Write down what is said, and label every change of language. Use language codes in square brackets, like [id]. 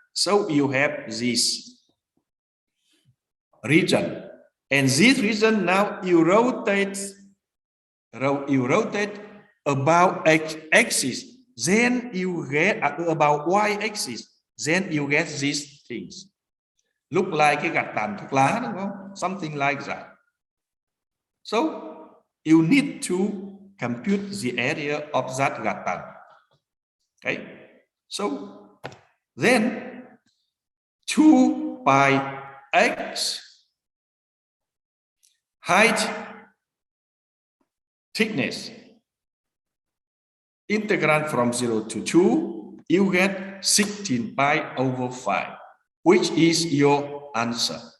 [en] So you have this region. And this region now you rotate about x-axis, then you get about y-axis, then you get these things. Look like [vi] cái gạch tàn thuốc lá, đúng không? [en] Something like that. So you need to compute the area of that gạch tàn. Okay. So then 2 pi x height, thickness, integrand from 0 to 2, you get 16 pi over 5, which is your answer.